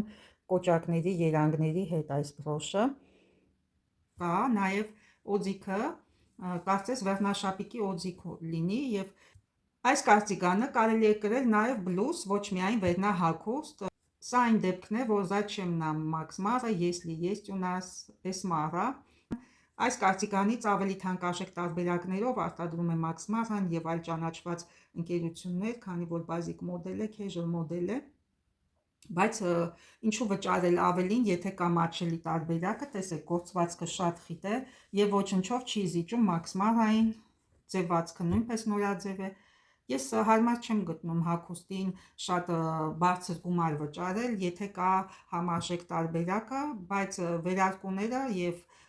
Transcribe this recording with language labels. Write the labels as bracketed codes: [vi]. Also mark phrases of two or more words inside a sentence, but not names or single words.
[hy] կոճակների երանգների հետ այս բրոշը։ Կա նաև օձիքը, կարծես վերնաշապիկի օձիք լինի եւ այս կարծիգանը կարելի է կրել նաև բլուզ, ոչ միայն վերնահագուստ։ Սա այն դեպքն է, որ [ru] зачем нам Max Mara, если есть у нас Esmara։ [hy] Այս կարծիգանից ավելի թանկարժեք տարբերակներով արտադրում է Max Mara-ն եւ այլ ճանաչված ընկերություններ, քանի որ բազիկ մոդել է, casual մոդել է, բայց ինչու վճարել ավելին, եթե կա մատչելի տարբերակը, տեսեք, գործվածքը շատ խիտ է եւ ոչնչով չի զիջում Max Mara-ին, ձևվածքը նույնպես նորաձև է։ Ես հարմար չեմ գտնում հագուստին շատ բարձր գումար վճարել, եթե կա համարժեք տարբերակը, բայց վերարկուները եւ